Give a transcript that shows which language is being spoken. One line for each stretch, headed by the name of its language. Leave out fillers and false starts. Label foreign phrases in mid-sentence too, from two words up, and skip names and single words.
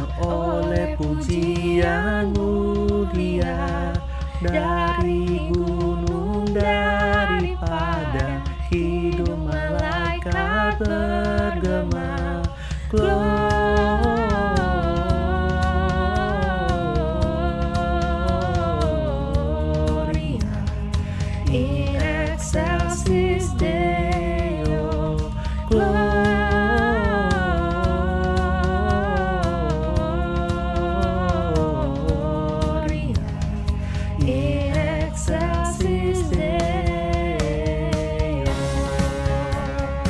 Indonesian: oleh pujian mulia dari gunung, dari padang, hidung malaikat bergema.
Latin: Gloria in excelsis Deo. Gloria in excelsis Deo.